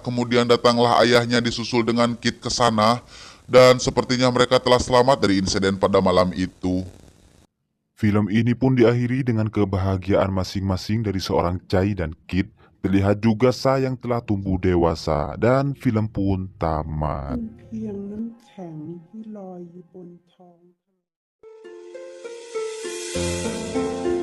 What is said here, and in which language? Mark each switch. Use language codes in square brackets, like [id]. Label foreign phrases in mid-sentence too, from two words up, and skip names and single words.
[id] Kemudian datanglah ayahnya disusul dengan Kid ke sana. Dan sepertinya mereka telah selamat dari insiden pada malam itu. Film ini pun diakhiri dengan kebahagiaan masing-masing dari seorang Cai dan Kid. Terlihat juga Sayang telah tumbuh dewasa dan film pun tamat. [th] เพียงน้ำแข็งที่ลอยอยู่บนท้องทะเล